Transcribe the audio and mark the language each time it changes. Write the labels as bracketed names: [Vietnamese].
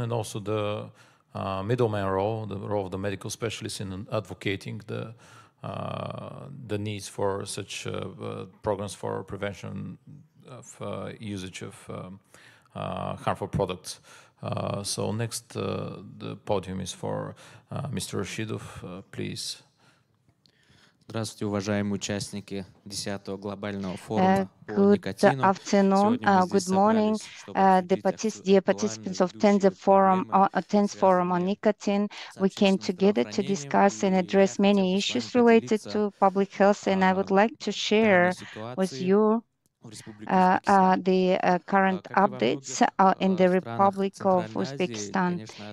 [English] And also the middleman role, the role of the medical specialist in advocating the needs for such programs for prevention of usage of harmful products. So next, the podium is for Mr. Rashidov, please. [Russian] Здравствуйте, уважаемые участники 10-го глобального форума по никотину. [English] Good afternoon, good morning, dear participants of 10th Forum on Nicotine. We came together to discuss and address many issues related to public health, and I would like to share with you the current updates in the Republic of Uzbekistan.